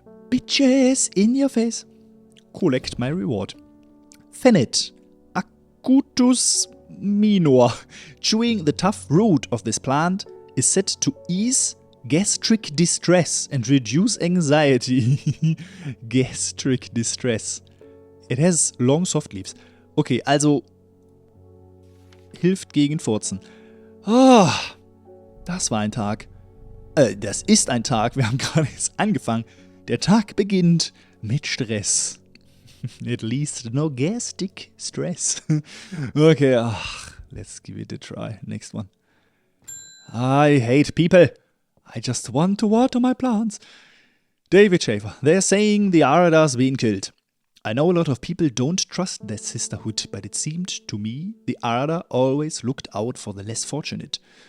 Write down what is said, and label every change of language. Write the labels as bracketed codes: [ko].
[en] Bitches in your face. Collect my reward. Fennet. Acutus minor. Chewing the tough root of this plant is said to ease gastric distress and reduce anxiety. Gastric distress. It has long soft leaves. [de] Okay, also hilft gegen Furzen. Ah, das war ein Tag. Das ist ein Tag. Wir haben gerade jetzt angefangen. Der Tag beginnt mit Stress. [en] At least no gastric stress. Okay, let's give it a try. Next one. I hate people. I just want to water my plants. David Schaefer. They're saying the Arada's been killed. I know a lot of people don't trust their sisterhood, but it seemed to me the Arada always looked out for the less fortunate.